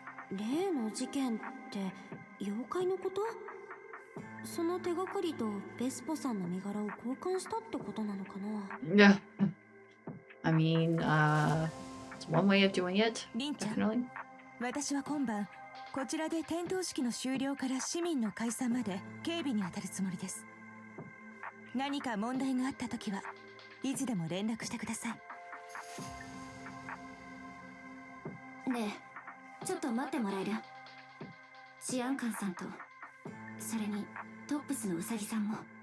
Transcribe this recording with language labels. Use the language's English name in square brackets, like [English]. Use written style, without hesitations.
[Japanese] 例の事件って妖怪のこと？その手がかりとベスポさんの身柄を交換したってことなのかな。 [English] Yeah. I mean, it's one way of doing it. [Japanese] リンちゃん、 [English] Definitely. [Japanese] 私は今晩こちらで点灯式の終了から市民の解散まで警備に当たるつもりです。何か問題があったときはいつでも連絡してください。ねえ、ちょっと待ってもらえる？治安官さんと、それにトップスのウサギさんも。